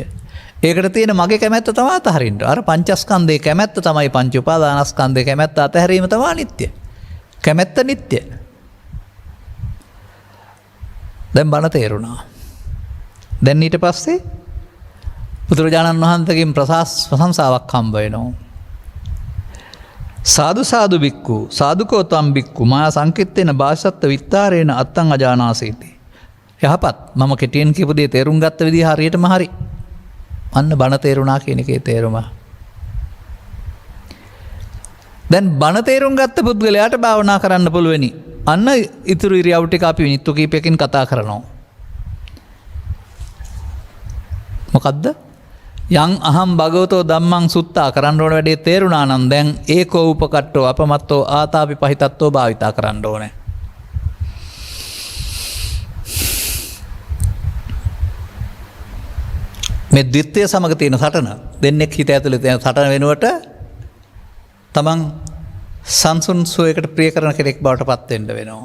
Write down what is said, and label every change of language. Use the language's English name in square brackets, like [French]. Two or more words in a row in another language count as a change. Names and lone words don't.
[Sinhala] ඒකට තියෙන මගේ කැමැත්ත තමයි අතහරින්න. අර පංචස්කන්ධයේ කැමැත්ත තමයි පංච උපාදානස්කන්ධයේ කැමැත්ත අතහැරීම තමයි අනිත්‍ය. කැමැත්ත නිට්ටය. දැන් බණ තේරුණා. දැන් ඊට පස්සේ බුදුරජාණන් වහන්සේගෙන් ප්‍රශංසාවක් හම්බ වෙනවා. [Pali] සාදු සාදු බික්කු සාදුකෝ තම් බික්කු මා සංකිට්ඨේන භාෂත්ත විත්තාරේන අත්තං අජානාසීති. [Sinhala] යහපත් මම කෙටියෙන් කියපු දේ තේරුම් ගත්ත විදිහ හරියටම හරි. අන්න බණ තේරුණා කියන එකේ තේරුම. දැන් බණ තේරුම් ගත්ත පුද්ගලයාට භාවනා කරන්න පුළුවනි. අන්න ඉතුරු ඉරියව් ටික අපි මිනිත්තු කිහිපයකින් කතා කරනවා. මොකද්ද? [Pali] යං අහම් භගවතෝ ධම්මං සුත්තා [Sinhala] කරන්න ඕන වැඩේ තේරුණා නම් දැන් [Pali] ඒකෝ උපකට්ටෝ අපමත්තෝ ආතාපි පහිතත්තෝ [Sinhala] භාවිතා කරන්න ඕනේ. මේ ද්විත්වය සමග තියෙන සටන දෙන්නෙක් හිත ඇතුලේ තියෙන සටන වෙනුවට තමන් සංසුන් සුවයකට ප්‍රිය කරන කෙනෙක් බවට පත් වෙන්න වෙනවා.